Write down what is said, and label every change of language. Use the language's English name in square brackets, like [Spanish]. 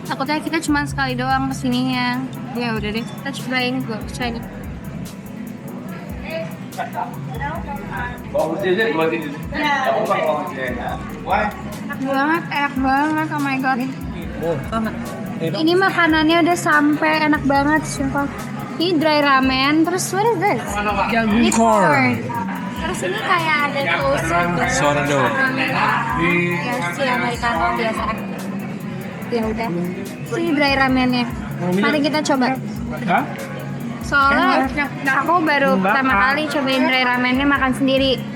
[Indonesian] Takutnya kita cuma sekali doang kesininya. Ya udah deh, kita cobain. Gue cobain. Enak banget, [English] oh my god. [Indonesian] Ini makanannya udah sampai, enak banget, sumpah. Ini dry ramen, terus [English] what is this? [Indonesian] Ini corn. Terus ini kayak ada toast gitu. Sourdough. Ya si americano biasa. Ya udah. Ini dry ramennya. Mari kita coba. Hah? Soalnya aku baru pertama kali cobain dry ramennya makan sendiri.